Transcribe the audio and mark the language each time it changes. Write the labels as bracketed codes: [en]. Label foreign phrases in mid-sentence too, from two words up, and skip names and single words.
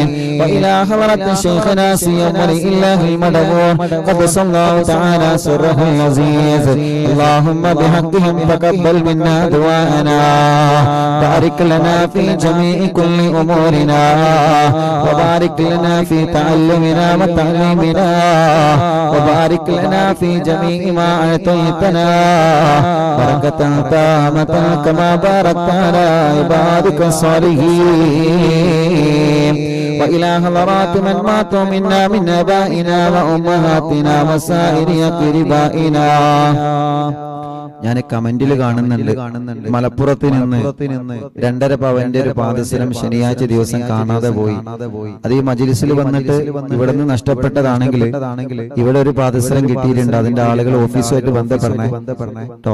[ar] وإلى حضرة شيخنا سيما ولي الله المدبور قدس الله تعالى سره العزيز اللهم بحقهم تقبل منا دعاءنا بارك لنا في جميع كل أمورنا وبارك لنا في تعلمنا وتعليمنا وبارك لنا في جميع ما أعطيتنا بركة تامة كما باركت على عبادك الصالحين وإلى حضرات من ماتوا منا من آبائنا وأمهاتنا وسائر أقربائنا [ml] ഞാൻ കമന്റിൽ കാണുന്നുണ്ട് മലപ്പുറത്ത് നിന്ന് 2.5 പവന്റെ ഒരു പാദസരം ശനിയാഴ്ച ദിവസം കാണാതെ പോയി. അത് ഈ മജ്‌ലിസിൽ വന്നിട്ട് ഇവിടെ നിന്ന് നഷ്ടപ്പെട്ടതാണെങ്കിൽ ഇവിടെ ഒരു പാദസരം കിട്ടിയിട്ടുണ്ട്. അതിന്റെ ആളുകൾ ഓഫീസുമായിട്ട് ബന്ധപ്പെടണേ കേട്ടോ.